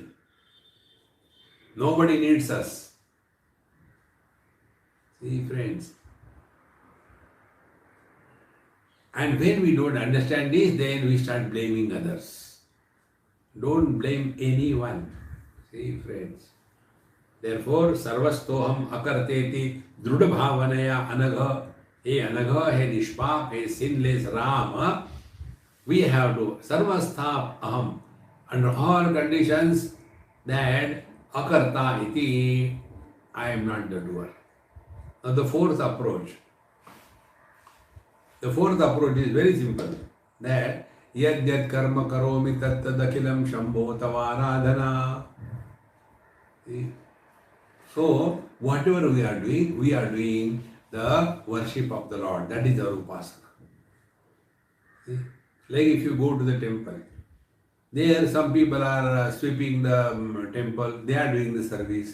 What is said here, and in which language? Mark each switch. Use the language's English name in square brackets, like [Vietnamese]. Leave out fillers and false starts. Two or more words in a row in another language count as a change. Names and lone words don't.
[English] Nobody needs us. See, friends. And when we don't understand this, then we start blaming others. Don't blame anyone. See, friends. Therefore, [Sanskrit] सर्वस्तोहम् अकर्तेति दृढ भावनया अनघ. हे अनघ, हे निष्पाप, [English] hey sinless Ram. We have to [Sanskrit] सर्वस्थाप अहम्. [English] Under all conditions that [Sanskrit] अकर्ता इति, [English] I am not the doer. Now the fourth approach. The fourth approach is very simple. [Sanskrit] That यद् यद् कर्म करोमि तत् तदखिलम् शम्भो तवाराधना. [English] So whatever we are doing the worship of the Lord. That is our upasana. See? Like if you go to the temple, there some people are sweeping the temple, they are doing the service.